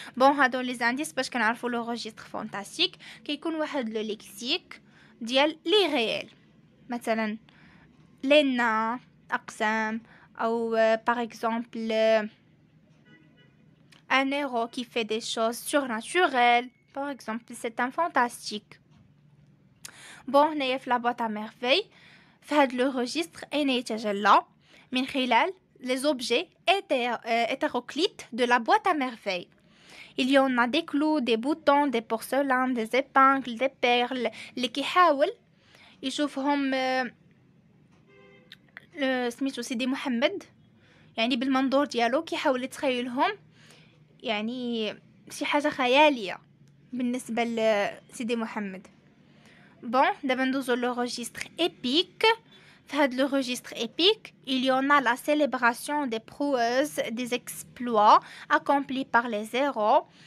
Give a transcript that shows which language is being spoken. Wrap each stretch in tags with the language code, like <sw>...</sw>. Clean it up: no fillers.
<fr>Bon,</fr> <ar>هادو</ar> <fr>les indices</fr> <ar>باش كنعرفوا</ar> <fr>le registre fantastique.</fr> <ar>كيكون واحد le lexique ديال l'irréel.</ar> <fr>مثلا les nains, أقسام، أو par exemple un héros qui fait des choses surnaturelles. Par exemple, c'est un fantastique. Bon, هنايا في la boîte à merveille في هاد le registre</fr> <ar>أين يتجلى من خلال</ar> <fr>les objets hétéroclites de la boîte à merveille. Il y en a des clous, des boutons, des porcelaines, des épingles, des perles</fr> <ar>اللي كيحاول يشوفهم سميتو سيدي محمد يعني بالمنظور ديالو، كيحاول يتخيلهم يعني شي حاجة خيالية بالنسبة لسيدي محمد. بون دابا ندوزو لو registre épique. في هاد لو</ar> <fr>registre épique il y en a la célébration des prouesses, des exploits accomplis par les héros.</fr>